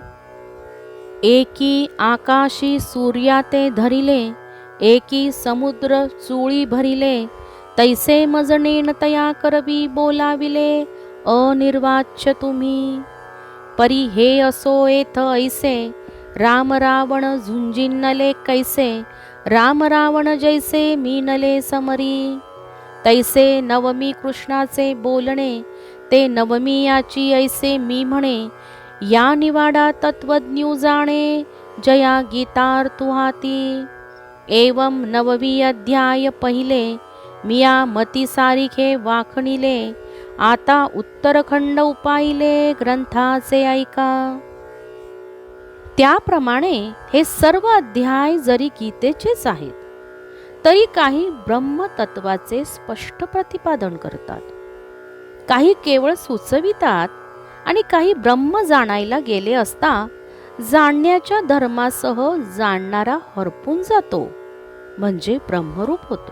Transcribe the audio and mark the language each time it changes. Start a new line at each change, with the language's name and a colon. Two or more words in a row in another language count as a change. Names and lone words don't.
Marathi: एकी आकाशी सूर्याते धरिले, एकी समुद्र चुळी भरिले, तैसे मजणेन तया करवी बोलाविले अनिर्वाच्य तुम्ही. परी हे असो येथ ऐसे, राम रावण झुंजिनले कैसे, राम रावण जैसे मीनले समरी. तैसे नवमी कृष्णाचे बोलणे, ते नवमी याची ऐसे मी म्हणे, या निवाडा तत्वज्ञू जाणे, जया गीतार्थुहाती. एवं 9वी अध्याय पहिले, मिया मती सारिखे वाखणिले, आता उत्तरखंड उपाहिले ग्रंथाचे ऐका. त्याप्रमाणे हे सर्व अध्याय जरी गीतेचेच आहेत तरी काही ब्रह्मतत्वाचे स्पष्ट प्रतिपादन करतात, काही केवळ सुचवितात आणि काही ब्रह्म जाणायला गेले असता जाणण्याच्या धर्मासह जाणणारा हरपून जातो म्हणजे ब्रह्मरूप होतो.